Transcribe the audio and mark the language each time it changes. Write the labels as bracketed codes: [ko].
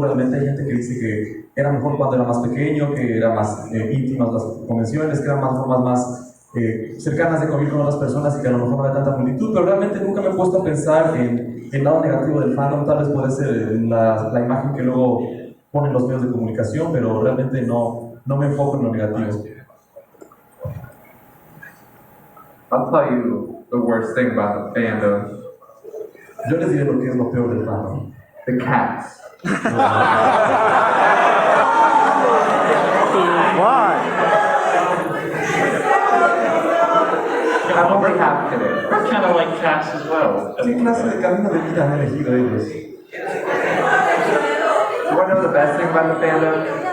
[es] Realmente hay gente que dice que era mejor cuando era más pequeño, que eran más íntimas las convenciones, que eran más formas más cercanas de convivir con otras personas y que a lo mejor no hay tanta multitud, pero realmente nunca me he puesto a pensar en el lado negativo del fandom. Tal vez puede ser la imagen que luego ponen los medios de comunicación, pero realmente no me enfoco en lo negativo. [en] I'll tell you the worst thing about the fandom. [es] Yo les diré lo que es lo peor del fandom. [en] The cats. Why? I'm only half today. I kind of like cats as well. [es] ¿Qué clase de camino de vida han elegido ellos? [en] You want to know the best thing about the fandom?